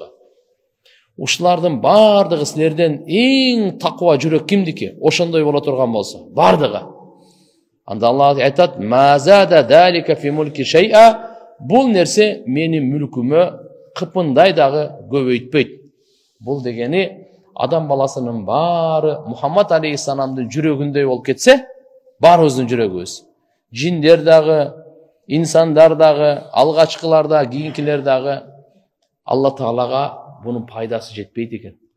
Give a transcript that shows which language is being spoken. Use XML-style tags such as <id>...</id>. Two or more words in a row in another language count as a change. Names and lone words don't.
<ky>Ушулардын бардыгы силерден эң таква жүрөк кимдики? Ошондой боло турган болсо, бардыгы. Анда Алла айтат:</ky> <ar>"ما زاد ذلك في ملكي شيئا",</ar> <ky>бул нерсе менин мүлкүмө кыпындай дагы көбөйтпөйт. Бул дегени адам баласынын бары Muhammed Aleyhisselam'dın жүрөгүндөй болуп кетсе, баарыбыздын жүрөгүбүз. Жиндер дагы, инсандар дагы, алгачкылар дагы, кийинкилер дагы Алла Таалага бунун пайдасы жетпейт экен.</ky>